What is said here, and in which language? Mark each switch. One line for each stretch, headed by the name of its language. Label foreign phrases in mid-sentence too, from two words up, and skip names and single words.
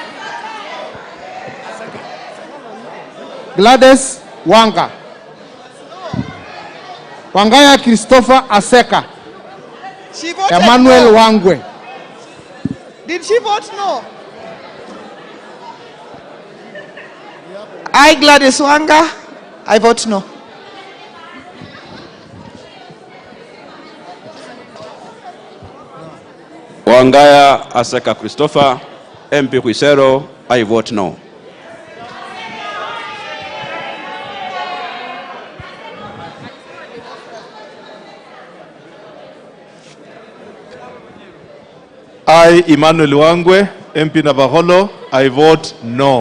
English: Gladys Wanga. Wangaya Christopher Aseka. She voted Emmanuel no. Wangwe. Did she vote no? I, Gladys Wanga, I vote no. Wangaya Aseka Christopher, MP Huisero, I vote no. I, Emmanuel Wangwe, MP Navaholo, I vote no.